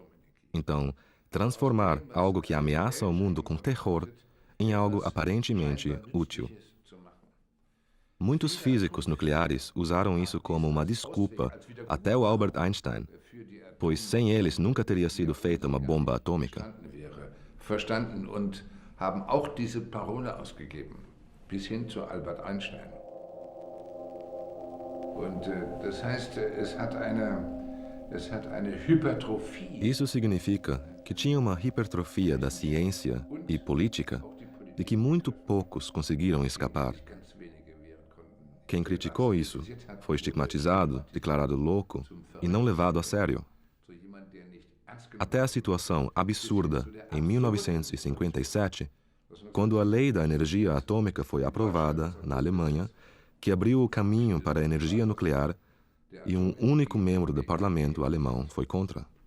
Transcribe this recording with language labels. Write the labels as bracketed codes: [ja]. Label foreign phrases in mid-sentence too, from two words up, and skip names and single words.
[pt] Então, transformar algo que ameaça o mundo com terror em algo aparentemente útil. Muitos físicos nucleares usaram isso como uma desculpa, até o Albert Einstein, pois sem eles nunca teria sido feita uma bomba atômica. [de] Verstanden und haben auch diese Parole ausgegeben, bis hin zu Albert Einstein. Und das heißt, es hat eine Hypertrophie. [pt] Isso significa que tinha uma hipertrofia da ciência e política de que muito poucos conseguiram escapar. Quem criticou isso foi estigmatizado, declarado louco e não levado a sério. Até a situação absurda em 1957, quando a lei da energia atômica foi aprovada na Alemanha, que abriu o caminho para a energia nuclear, e um único membro do parlamento alemão foi contra.